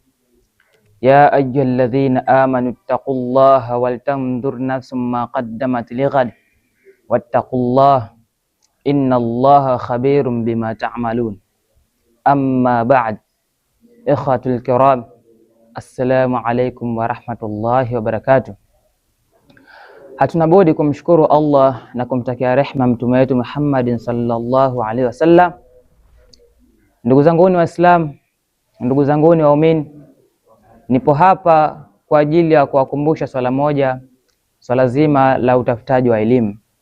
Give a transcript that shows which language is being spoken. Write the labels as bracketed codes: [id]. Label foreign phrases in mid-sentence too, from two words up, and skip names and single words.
[ar] يا أيها الذين آمنوا اتقوا الله ولتنظر نفس ما قدمت لغد واتقوا الله إن الله خبير بما تعملون. أما بعد. إخوة الكرام، السلام عليكم ورحمة الله وبركاته. [sw] Hatuna budi kumshukuru Allah na kumtakia rehma mtume wetu Muhammadin [ar] صلى الله عليه وسلم. [sw] Ndugu zanguni Waislamu, ndugu zanguni waumini, nipo hapa kwa ajili ya kuwakumbusha swala moja, swala zima la utafutaji wa elimu.